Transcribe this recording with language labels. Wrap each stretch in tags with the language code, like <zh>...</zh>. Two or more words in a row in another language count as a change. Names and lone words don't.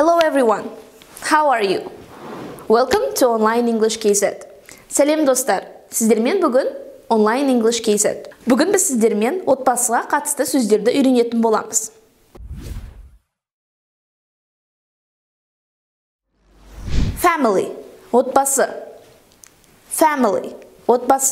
<en>everyone, how are you? Welcome to Online English KZ.</en> <kk>Сәлем достар, сіздермен бүгін Online English KZ. Бүгін біз сіздермен отбасыға қатысты сөздерді үйренетін боламыз. Family, отбасы. Family, отбасы.</kk>